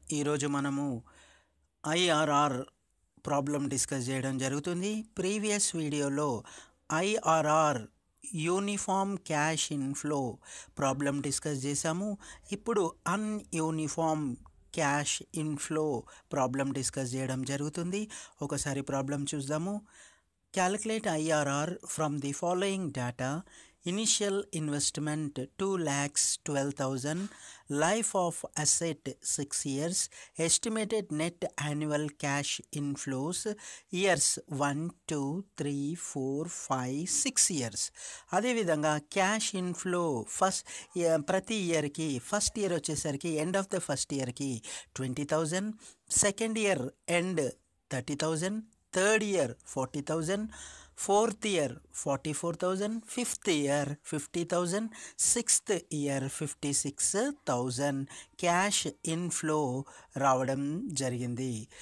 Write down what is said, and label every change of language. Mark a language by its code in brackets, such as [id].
[te] ఈరోజు మనము IRR problem discuss చేయడం జరుగుతుంది. ప్రీవియస్ వీడియోలో IRR uniform cash inflow problem discuss చేసాము. ఇప్పుడు అన్యూనిఫామ్ క్యాష్ ఇన్ఫ్లో ప్రాబ్లం డిస్కస్ చేయడం జరుగుతుంది. ఒకసారి ప్రాబ్లం చూద్దాము. [en] Calculate IRR from the following data: initial investment 2,12,000, life of asset 6 years, estimated net annual cash inflows years 1, 2, 3, 4, 5, 6 years. [te] అదేవిధంగా cash inflow ప్రతి ఇయర్కి first year వచ్చేసరికి ఎండ్ ఆఫ్ ద ఫస్ట్ ఇయర్కి 20,000, second year end 30,000, third year 40,000, fourth year 44,000, fifth year 50,000, sixth year 56,000 cash inflow రావడం జరిగింది.